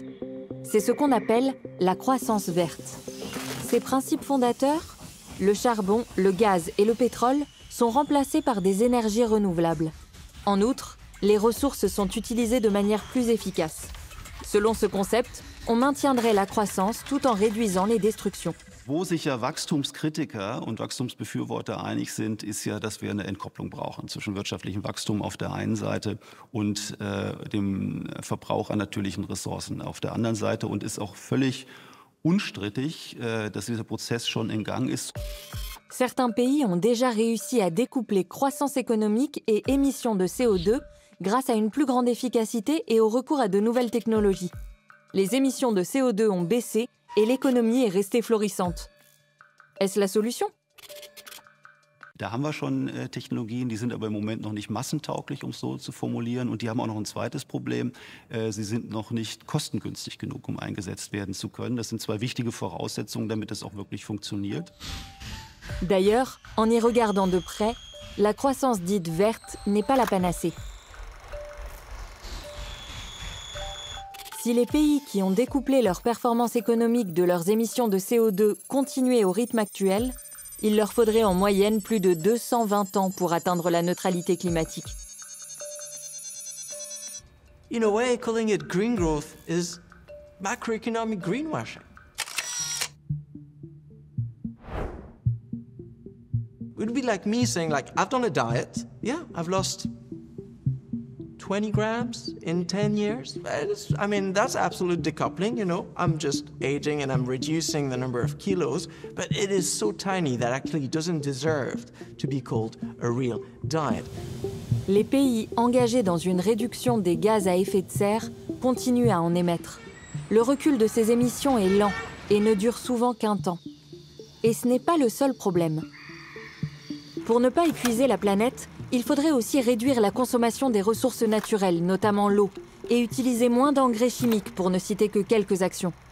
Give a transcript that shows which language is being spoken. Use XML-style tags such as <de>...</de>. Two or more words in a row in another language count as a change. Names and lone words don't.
<fr>C'est ce qu'on appelle la croissance verte. Ses principes fondateurs, le charbon, le gaz et le pétrole, sont remplacés par des énergies renouvelables. En outre, les ressources sont utilisées de manière plus efficace. Selon ce concept, on maintiendrait la croissance tout en réduisant les destructions.</fr> <de>Wo sich ja Wachstumskritiker und Wachstumsbefürworter einig sind, ist ja, dass wir eine Entkopplung brauchen zwischen wirtschaftlichem Wachstum auf der einen Seite und dem Verbrauch an natürlichen Ressourcen auf der anderen Seite. Und ist auch völlig unstrittig, dass dieser Prozess schon in Gang ist.</de> <fr>Certains pays ont déjà réussi à découpler croissance économique et émissions de CO2 grâce à une plus grande efficacité et au recours à de nouvelles technologies. Les émissions de CO2 ont baissé et l'économie est restée florissante. Est-ce la solution?</fr> <de>Da haben wir schon Technologien, die sind aber im Moment noch nicht massentauglich, um es so zu formulieren. Und die haben auch noch ein zweites Problem. Sie sind noch nicht kostengünstig genug, um eingesetzt werden zu können. Das sind zwei wichtige Voraussetzungen, damit es auch wirklich funktioniert.</de> <fr>D'ailleurs, en y regardant de près, la croissance dite verte n'est pas la panacée. Si les pays qui ont découplé leur performance économique de leurs émissions de CO2 continuaient au rythme actuel, il leur faudrait en moyenne plus de 220 ans pour atteindre la neutralité climatique.</fr> <en>In a way, calling it green growth is macroeconomic greenwashing. It would be like me saying, like, I've done a diet. Yeah, I've lost 20 grams in 10 years. I mean, that's absolute decoupling, you know. I'm just aging and I'm reducing the number of kilos, but it is so tiny that actually it doesn't deserve to be called a real diet.</en> <fr>Les pays engagés dans une réduction des gaz à effet de serre continuent à en émettre. Le recul de ces émissions est lent et ne dure souvent qu'un temps. Et ce n'est pas le seul problème. Pour ne pas épuiser la planète, il faudrait aussi réduire la consommation des ressources naturelles, notamment l'eau, et utiliser moins d'engrais chimiques, pour ne citer que quelques actions.</fr>